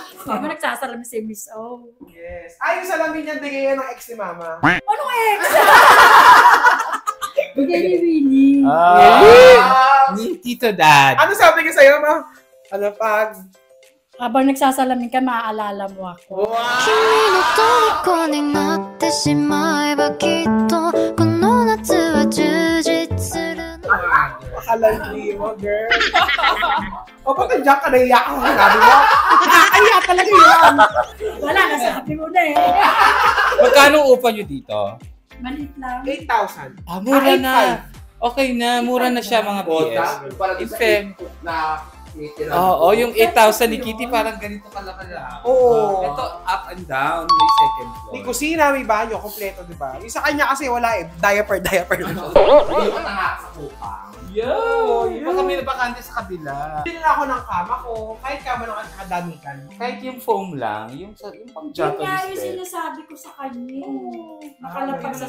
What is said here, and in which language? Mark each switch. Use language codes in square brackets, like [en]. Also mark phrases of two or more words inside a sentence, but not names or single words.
[tl] Di ba nagsasalamin si Miss O? Yes. Ay, yung salamin niya, bigay yan ng ex ni Mama. Anong ex? Bigay ni Winnie. Ni Tito Dad. Ano sabi ko sa'yo, Ma? Ano pag? Habang nagsasalamin ka, maaalala mo ako. [ja] 君の虜になってしまえばきっとこの夏は充実する [tl] Makalandi mo, girl. O, ba't nandiyan ka naiyak ka? Sabi mo? Nakakaiyak talaga yan. Wala, nasabi mo na eh. Magkano upa nyo dito? Maliit lang. 8,000. Mura na. Okay na, mura na siya mga PS. Para If na Oo, yung 8,000 ni Kitty parang ganito kalaki lang. Oo. Ito [en] up and down, [tl] may second floor. May kusina, may banyo, kompleto, di ba? Yung sa kanya kasi wala eh. Diaper lang. Ayun na sa kupang. Yo! Yeah. Baka may nabakante sa kabila. Bili na ako ng kama ko, kahit kama ng kadamitan. Kahit yung foam lang, yung pang Yun nga Japanese yung bed. sinasabi ko sa kanya. Nakalapag sa